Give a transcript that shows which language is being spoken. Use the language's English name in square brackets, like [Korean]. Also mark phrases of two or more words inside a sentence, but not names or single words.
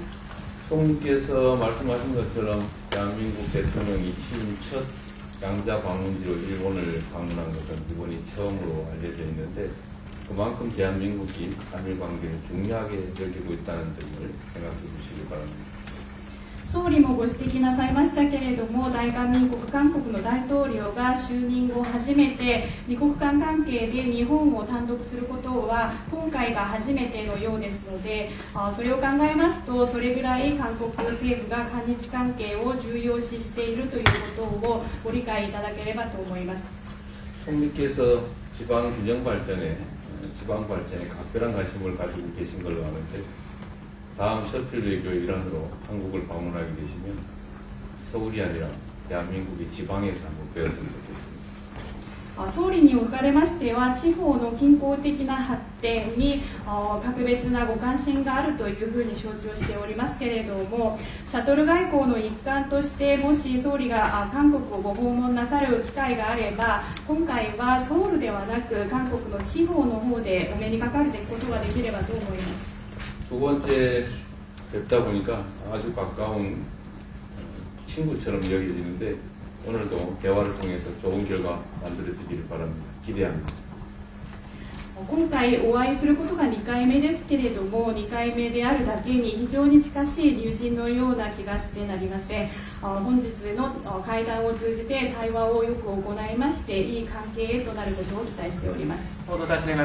[Korean] 총리께서 말씀하신 것처럼 대한민국 대통령이 취임 첫 양자 방문지로 일본을 방문한 것은 이번이 처음으로 알려져 있는데 그만큼 대한민국이 한일 관계를 중요하게 여기고 있다는 점을 생각해 주시기 바랍니다. [Japanese] 総理もご指摘なさいましたけれども大韓民国韓国の大統領が就任後初めて二国間関係で日本を単独することは今回が初めてのようですのでそれを考えますとそれぐらい韓国政府が韓日関係を重要視しているということをご理解いただければと思います。 [Korean] 총리께서 지방 균형 발전에 각별한 관심을 가지고 계신 걸로 아는데 다음 셔틀 외교 일환으로 한국을 방문하게 되시면 서울이 아니라 대한민국의 지방에서 한번 배웠으면 좋겠습니다. [Japanese] 総理におかれましては地方の均衡的な発展に格別なご関心があるというふうに承知をしておりますけれどもシャトル外交の一環としてもし総理が韓国をご訪問なさる機会があれば今回はソウルではなく韓国の地方の方でお目にかかることができればと思います。 [Korean] 두 번째 뵙다 보니까 아주 가까운 친구처럼 여겨지는데 오늘도 대화를 통해서 좋은 결과 만들어지기를 바랍니다. 기대합니다. [Japanese] 今回お会いすることが2回目ですけれども2回目であるだけに非常に近しい友人のような気がしてなりません。本日の会談を通じて対話をよく行いましていい関係となることを期待しております。